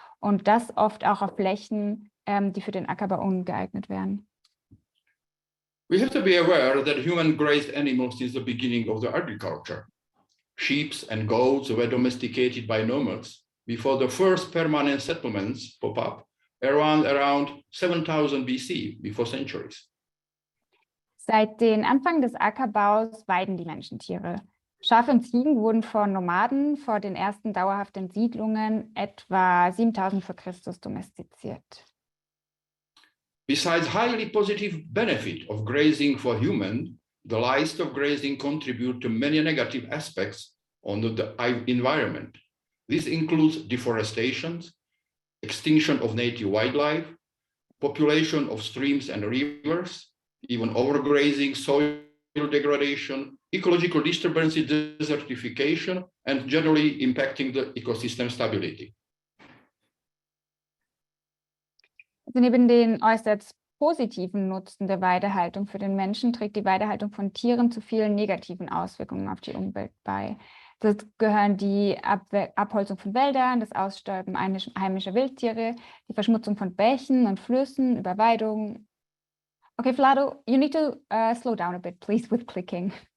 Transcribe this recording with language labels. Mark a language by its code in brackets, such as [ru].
[de] Und das oft auch auf Flächen, die für den Ackerbau ungeeignet wären. [en] We have to be aware that human grazed animals since the beginning of the agriculture. Sheep and goats were domesticated by nomads before the first permanent settlements pop up around 7000 BC, before centuries. [de] Seit den Anfang des Ackerbaus weiden die Menschen Tiere. Schafe und Ziegen wurden von Nomaden vor den ersten dauerhaften Siedlungen etwa 7000 vor Christus domestiziert. [en] Besides highly positive benefit of grazing for human, the livestock grazing contribute to many negative aspects on the environment. This includes deforestation, extinction of native wildlife, population of streams and rivers, even overgrazing, soil degradation, ecological disturbances, desertification, and generally impacting the ecosystem stability. [de] Also neben den äußerst positiven Nutzen der Weidehaltung für den Menschen trägt die Weidehaltung von Tieren zu vielen negativen Auswirkungen auf die Umwelt bei. Das gehören die Abholzung von Wäldern, das Aussterben heimischer Wildtiere, die Verschmutzung von Bächen und Flüssen, Überweidung. [en] Okay, Vlado, you need to slow down a bit, please, with clicking.